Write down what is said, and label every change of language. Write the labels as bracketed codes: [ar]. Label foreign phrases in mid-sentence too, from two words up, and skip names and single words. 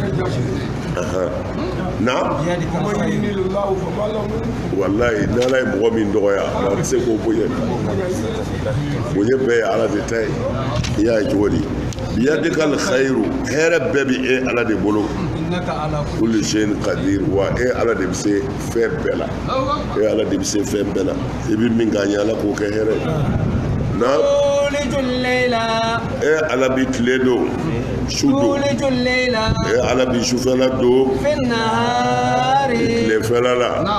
[bm] na walayi n'ala ye mɔgɔ min dɔgɔya a bɛ se k'o bonya bonya bɛɛ ye ala de ta ye i y'a ye cogo di [ar] بيدك الخير [bm] hɛrɛ bɛɛ bɛ e ala de bolo [ar] كل شيء قدير [bm] wa e ala de bɛ se fɛn bɛɛ la e ala de bɛ se fɛn bɛɛ la i bɛ min k'a ɲɛ ala k'o kɛ hɛrɛ na e ala bɛ tile don su don e ala bɛ sufɛla don tilefɛla la